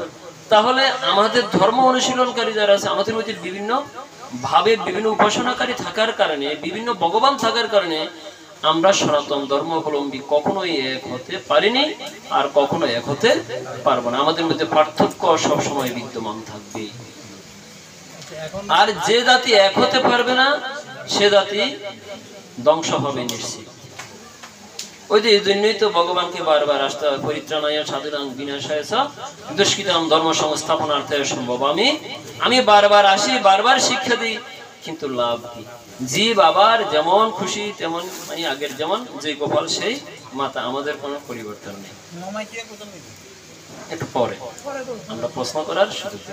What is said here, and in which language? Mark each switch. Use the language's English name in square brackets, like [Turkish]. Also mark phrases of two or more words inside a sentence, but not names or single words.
[Bangla] তাহলে আমাদের ধর্ম অনুশীলনকারী যারা আছে, আমাদের মধ্যে বিভিন্ন ভাবে বিভিন্ন উপাসনাকারী থাকার কারণে, বিভিন্ন ভগবান থাকার কারণে আমরা সনাতন ধর্মাবলম্বী কখনোই এক হতে পারিনি, আর কখনো এক হতে পারবো না। আমাদের মধ্যে পার্থক্য সবসময় বিদ্যমান থাকবে। আর যে জাতি এক হতে পারবে না সে জাতি ধ্বংস হবে নিশ্চিত। ওই যে এই জন্যই তো ভগবানকে বারবার আসতে হয়, [Sanskrit] পরিত্রাণায় সাধুনাং বিনাশায় চ দুষ্কৃতাং ধর্ম সংস্থাপনার্থে সম্ভব। [Bangla] আমি বারবার আসি, বারবার শিক্ষা দিই, কিন্তু লাভ কি? জীব আবার যেমন খুশি তেমন, মানে আগের যেমন যে গোপাল সেই মাতা, আমাদের কোনো পরিবর্তন নেই। একটু পরে আমরা প্রশ্ন করার সুযোগ দেব।